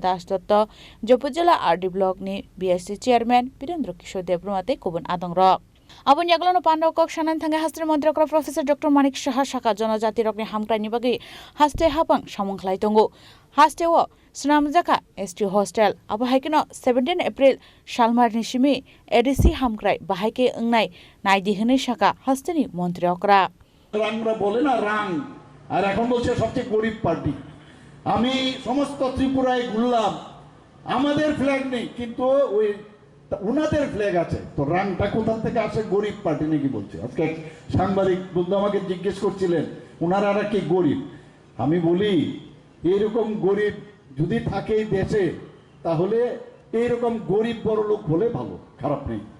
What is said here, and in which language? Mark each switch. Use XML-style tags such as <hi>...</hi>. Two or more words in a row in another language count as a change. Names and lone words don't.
<trp>दास दत्त जम्पुजला आरडी ब्लॉक नि बीएससी चेयरमैन वीरेंद्र किशोर देब्रोमाते कुबुन आदंग अबन यागलानो पांडव कक सानान थांगे हास्टेल मंत्री अक्रा प्रोफेसर डॉक्टर मानिक शाह शाखा जनजाति रकनि हामक्राइनि बागै हास्टे हाबां सामुंखलाय दंगो हास्टेव सुनामजाका एसटी हॉस्टेल अब हाइकेनो 17 एप्रिल सालमारनि सिमी एडिसि हामक्राइ बाहायके अंनाय नायदिहनै शाखा हास्टेनि मंत्री अक्रा</trp> <bn>রাংরা বলে না রাং আর এখন বলছে সবচেয়ে গরিব পার্টি আমি সমস্ত ত্রিপুরায় ঘুরলাম আমাদের ফ্ল্যাগ নেই কিন্তু ওই উনাদের ফ্ল্যাগ আছে তো রাংটা কোথা থেকে আসে গরিব পার্টি নাকি বলছে আজকে সাংবাদিক বন্ধু আমাকে জিজ্ঞেস করছিলেন উনারা কি গরিব আমি বলি এরকম গরিব যদি থাকে দেশে তাহলে এরকম গরিব বড় লোক হলে ভালো খারাপ নেই</bn>